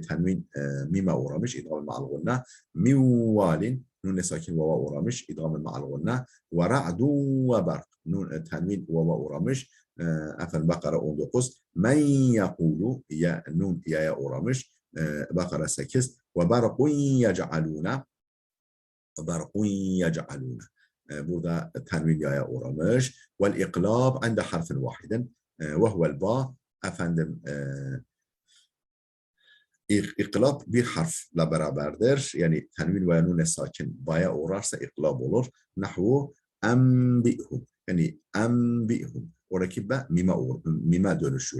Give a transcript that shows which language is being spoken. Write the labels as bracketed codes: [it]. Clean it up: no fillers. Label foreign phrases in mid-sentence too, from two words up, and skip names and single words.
[tr] Tenvin mime uğramış. [ar] إدغام مع الغنة. من وال. [tr] Nune sakin vava uğramış. [ar] إدغام مع الغنة. والرعد والبرق. [tr] Tenvin vava uğramış. Efendim Bakara 19. [ar] من يقول. [tr] Nun ya'ya uğramış. Bakara 8. [ar] وَبَرْقٌ يَجْعَلُونَ [tr] burada tenvin yaya uğramış. [ar] وَالْاِقْلَابِ عَنْدَ حَرْفٍ وَاحِدٍ وَهُوَ الْبَا. [tr] Efendim iklab bir harfla beraberdir. Yani tenvin ve nune sakin baya uğrarsa iklab olur. [ar] نحو أنبئهم. Yani enbi'hum. [tr] Oradaki be mime dönüşüyor.